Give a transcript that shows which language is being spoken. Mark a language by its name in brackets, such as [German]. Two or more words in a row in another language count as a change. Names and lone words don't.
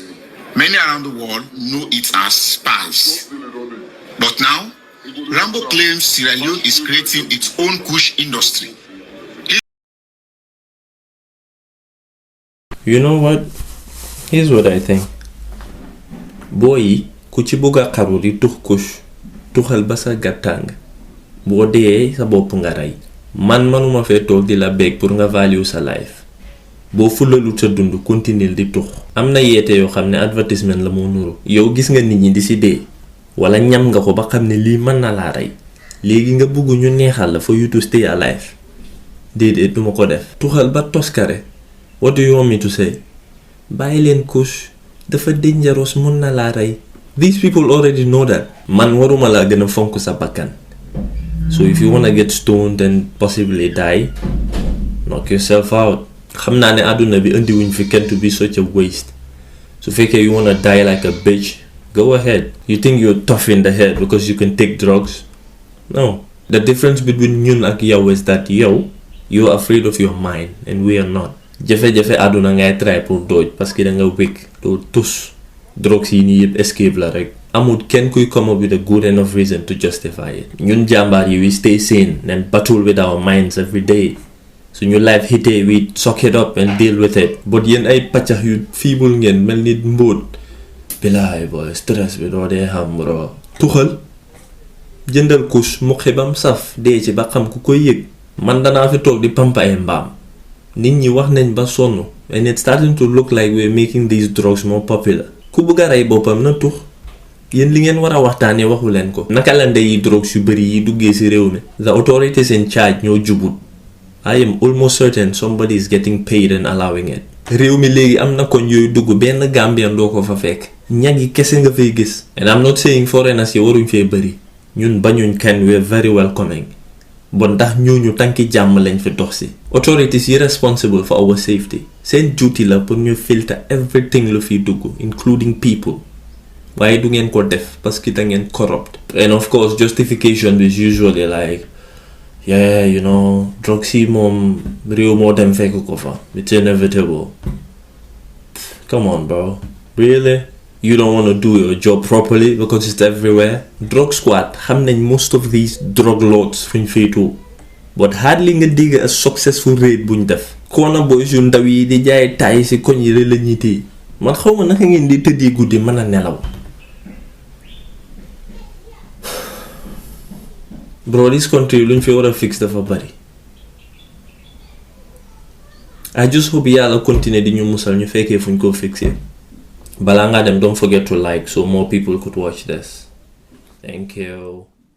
[English] Many around the world know it as spice. But now, Rambo claims Sierra Leone is creating its own Kush industry. You know what? Here's what I think. Boy, [Wolof] kuchibuga karuri tux Kush, tuxal basa gatang. Bo dee sa bop nga ray. Man manuma fe tok di la beg pour nga value sa life. Bo fulalu sa dundu continuer di tux. Amna yete yo xamne advertisement la mo nuru. Yow gis nga nit ñi di ci dee. wala ñam nga ko ba xam ne lii mën na laa rey léegi nga bëgg ñu neexal la [English] for you to stay alive [Wolof] déedéet duma ko def tuxal ba toskare. [English] What do you want me to say? [Wolof] Bàyyi leen Kush dafa dangerous mun na laa rey. [English] These people already know that. [Wolof] Man waruma laa gën a fonk sa bakkan. [English] So if you wanna get stoned and possibly die, knock yourself out. [Wolof] xam naa ne àdduna bi indiwuñ fi kenn [English] to be such a waste. So fekkee you wanna die like a bitch, go ahead. You think you're tough in the head because you can take drugs? No. The difference between [Wolof] ñun ak yow [English] is that you're afraid of your mind and we are not. [Wolof] jafe-jafe àdduna ngay try pour dodge [French] parce que [Wolof] da nga wékk doo tus drugs yi nii yëpp escape la rek. amul kenn kuy [English] come up with a good enough reason to justify it. [Wolof] ñun jàmbaar yi [English] we stay sane and battle with our minds every day. suñu life hitee we suck it up and deal with it. [Wolof] but yéen ay paccax yu feeble ngeen mel ni mbóot. bilaay boy stress bi doo dee xam bro. tuxal jëndal Kush mu xibam saf dee ci ba xam ku koy yëg. man danaa fi toog di pampa ay mbaam. nit ñi wax nañ ba sonn [English] and it's starting to look like we're making these drugs more popular. [Wolof] ku bëgg a rey boppam na tux. yéen li ngeen war a waxtaanee waxu leen ko. naka la ndeyi drugs yu bëri yi duggee ci réew mi. [English] the authorities in charge [Wolof] ñoo jubut. [English] I am almost certain somebody is getting paid and allowing it. [Wolof] réew mi léegi am na koñ yooyu dugg benn Gambian doo ko fa fekk. ñag yi kese nga fay gis. [English] and I'm not saying foreigners [Wolof] yi waruñ fee bëri. ñun bañuñ kenn [English] we're very welcoming. [Wolof] bon ndax ñooñu tànki jàmm lañ fi dox si. [English] authorities yi responsible for our safety. seen duty la pour ñu filter everything [Wolof] lu fiy dugg [English] including people. [Wolof] waaye du ngeen ko def parce que da ngeen corrupt. [English] and of course justification is usually like yeah you know drugs [Wolof] yi moom réew moo dem fekk ko fa. [English] it's inevitable. come on bro. really? You don't want to do your job properly because it's everywhere. Drug squad [Wolof] xam nañ [English] most of these drug lords [Wolof] fuñ féetoo. [English] but hardly [Wolof] nga dégg [English] a successful raid buñ def. corner boys [Wolof] yu ndaw yi di jaay taay si koñ yi la ñuy téye. man xaw ma naka ngeen di tëddee guddi mën a nelaw. [English] bro this country [Wolof] luñ fi war a fix dafa bari. [English] I just hope [Wolof] yàlla continuer di ñu musal ñu fekkee fuñ ko fixé. [English] Balanga them, don't forget to like so more people could watch this. Thank you.